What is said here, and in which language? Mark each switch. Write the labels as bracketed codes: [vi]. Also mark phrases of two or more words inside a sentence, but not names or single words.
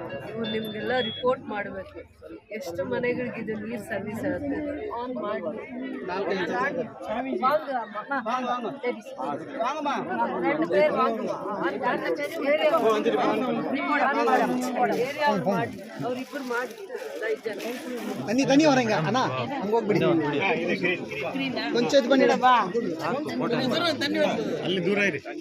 [kn] ಇವ್ರು ನಿಮಗೆಲ್ಲ ರಿಪೋರ್ಟ್ ಮಾಡಬೇಕು ಎಷ್ಟು ಮನೆಗಳಿಗೆ ಇದು ನೀರು ಸರ್ವಿಸ್ ಆಗುತ್ತೆ. ಆನ್ ಮಾಡಿ ಅವ್ರಿಬ್ರು ಮಾಡಿ 5 ಜನ [ta] தண்ணி வரீங்க அண்ணா அங்க [kn] ಹೋಗ್ಬಿಡಿ ಕೊಂಚ ಇದು ಬನ್ನಿ ಅಲ್ಲಿ ದೂರ ಇರಿ